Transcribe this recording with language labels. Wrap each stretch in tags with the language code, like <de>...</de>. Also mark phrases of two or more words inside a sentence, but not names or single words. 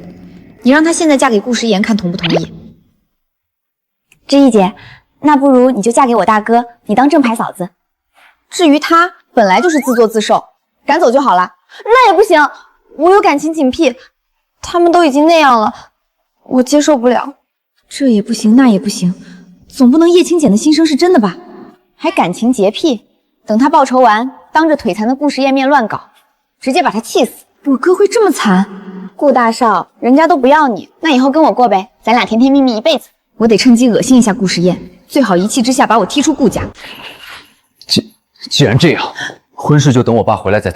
<zh>你讓她現在嫁給顧时言，看同不同意？之意姐，那不如你就嫁給我大哥，你當正牌嫂子。至於他，本來就是自作自受，趕走就好了。那也不行，我有感情警癖，他們都已經那樣了，我接受不了。這也不行，那也不行，總不能葉青簡的心聲是真的吧？還感情潔癖？等他報仇完，當着腿殘的顧時宴面亂搞，直接把他氣死。我哥會這麼慘？顧大少，人家都不要你，那以後跟我過唄，咱倆甜甜蜜蜜一輩子。我得趁機惡心一下顧時宴，最好一氣之下把我踢出顧家。既然這樣，婚事就等我爸回來再談。</zh>